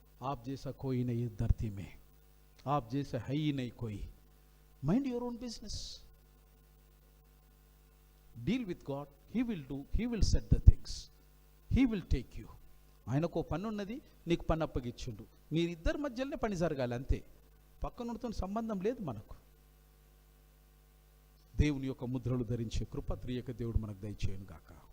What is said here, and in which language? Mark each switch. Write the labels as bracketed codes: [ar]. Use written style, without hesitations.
[hi] आप जैसा कोई नहीं धरती में, आप जैसा है ही नहीं कोई. [en] Mind your own business. Deal with God. He will do, He will set the things, He will take you. [te] ఆయనకు పని ఉన్నది, నీకు పని అప్పగిచ్చిండు. మీరిద్దరి మధ్యలోనే పని జరగాలి అంతే, పక్కనతో సంబంధం లేదు మనకు. దేవుని యొక్క ముద్రలు ధరించే కృప త్రియక దేవుడు మనకు దయచేయను గాక.